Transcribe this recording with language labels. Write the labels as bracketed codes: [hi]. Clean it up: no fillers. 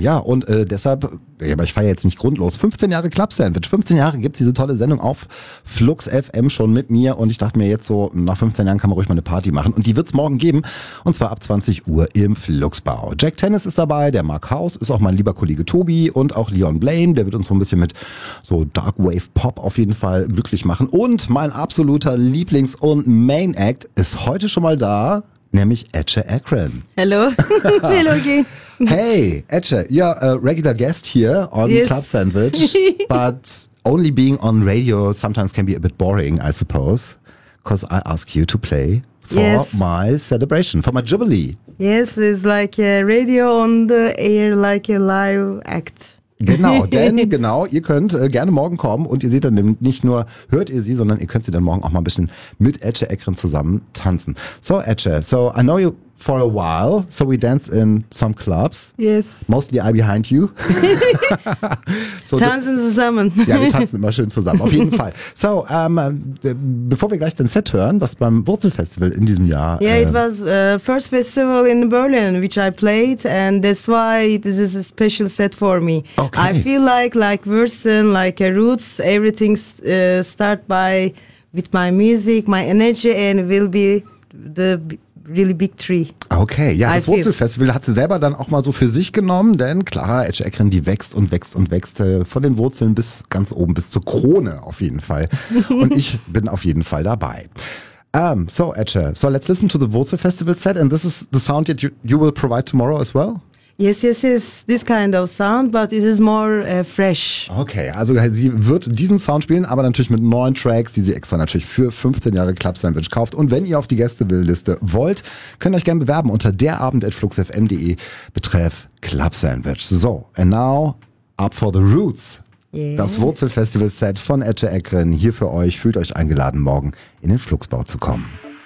[de] Ja, und deshalb, aber ich feiere jetzt nicht grundlos, 15 Jahre Club Sandwich, 15 Jahre gibt es diese tolle Sendung auf Flux FM schon mit mir und ich dachte mir jetzt so, nach 15 Jahren kann man ruhig mal eine Party machen und die wird es morgen geben und zwar ab 20 Uhr im Fluxbau. Jack Tennis ist dabei, der Mark Haus ist auch mein lieber Kollege Tobi und auch Leon Blaine, der wird uns so ein bisschen mit so Dark Wave Pop auf jeden Fall glücklich machen und mein absoluter Lieblings- und Main Act ist heute schon mal da, nämlich Etche Akren. [en] Hello. Hello, G. Hey, Etche, you're a regular guest here on Club Sandwich, but only being on radio sometimes can be a bit boring, I suppose, because I ask you to play for my celebration, for my jubilee. Yes, it's like a radio on the air, like a live act. [de] Genau, denn genau, ihr könnt gerne morgen kommen und ihr seht dann nicht nur, hört ihr sie, sondern ihr könnt sie dann morgen auch mal ein bisschen mit Etche Akren zusammen tanzen. [en] So Etche, so I know you for a while, so we danced in some clubs. Yes. Mostly I behind you. [de] So, tanzen zusammen. Ja, wir tanzen immer schön zusammen, auf jeden Fall. So, bevor wir gleich den Set hören, was beim Wurzelfestival in diesem Jahr... [en] Yeah, it was first festival in Berlin, which I played, and that's why this is a special set for me. Okay. I feel like Wurzeln, like a roots, everything start by with my music, my energy, and will be the... really big tree. [de] Okay, ja, das Wurzelfestival hat sie selber dann auch mal so für sich genommen, denn klar, Etche Akren, die wächst und wächst und wächst von den Wurzeln bis ganz oben, bis zur Krone auf jeden Fall. Und ich bin auf jeden Fall dabei. [en] So Etche, so let's listen to the Wurzelfestival set and this is the sound that you will provide tomorrow as well? Yes, yes, yes, this kind of sound, but it is more fresh. [de] Okay, also sie wird diesen Sound spielen, aber natürlich mit neuen Tracks, die sie extra natürlich für 15 Jahre Club Sandwich kauft. Und wenn ihr auf die Gästeliste wollt, könnt ihr euch gerne bewerben unter derabend@fluxfm.de betreff Club Sandwich. [en] So, and now, up for the roots. Yeah. [de] Das Wurzelfestival-Set von Etche Akren hier für euch. Fühlt euch eingeladen, morgen in den Fluxbau zu kommen.